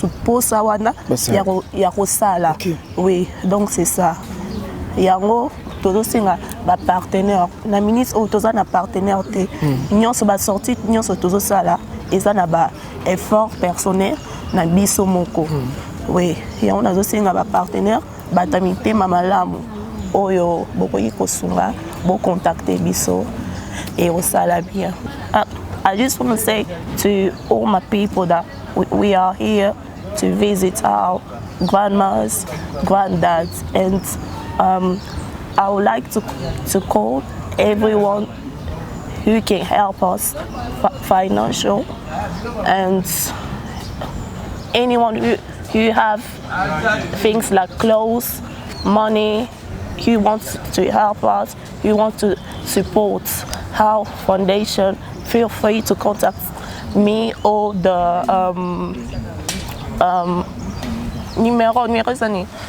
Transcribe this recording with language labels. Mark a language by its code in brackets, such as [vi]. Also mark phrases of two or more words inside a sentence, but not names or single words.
[ln] mposa wana ya kosala [fr] oui donc c'est ça [ln] yango tozosenga bapartenaire na ministre oyo toza na partenaire te nyonso basorti nyonso tozosala eza na [fr] baeffort personnel [ln] na biso moko oui yango nazosenga bapartenaire bata mitema malamu oyo bokoki kosunga bocontacter biso et osala bien. [en] I just want to say to all my people that we are here to visit our grandmas, granddads, and I would like to call everyone who can help us financial and anyone who have things like clothes, money, who wants to help us, who wants to support our foundation, feel free to contact me or the numéro sani.